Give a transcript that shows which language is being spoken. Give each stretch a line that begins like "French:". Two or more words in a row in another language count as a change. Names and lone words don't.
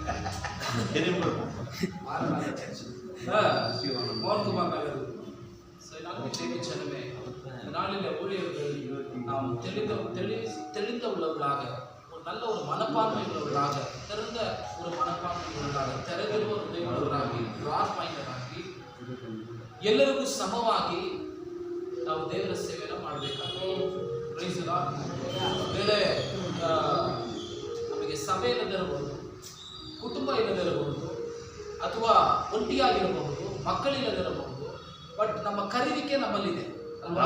Tamil: மோகன்குமார் நகர் சென்னமே நாளில் ஊழியர்கள் நாம் தெளிந்த உள்ளவர்களாக, ஒரு நல்ல ஒரு மனப்பான்மை உள்ளவர்களாக, திறந்த ஒரு மனப்பான்மை உள்ளவர்களாக,
Kannada: ತೆರೆದಿರುವ ಹೃದಯವುಳ್ಳವರಾಗಿ, ರಾರ್ ಮೈಂಡರಾಗಿ, ಎಲ್ಲರಿಗೂ ಸಮವಾಗಿ ನಾವು ದೇವರ ಸೇವೆಯನ್ನು ಮಾಡಬೇಕಾಗುತ್ತೆ. ಬೇರೆ ನಮಗೆ ಸಭೆ ಇಲ್ಲದಿರಬಹುದು, ಕುಟುಂಬ ಇಲ್ಲದಿರಬಹುದು, ಅಥವಾ ಒಂಟಿಯಾಗಿರಬಹುದು, ಮಕ್ಕಳಿಲ್ಲದಿರಬಹುದು, ಬಟ್ ನಮ್ಮ ಕರೆಯುವಿಕೆ ನಮ್ಮಲ್ಲಿದೆ ಅಲ್ವಾ?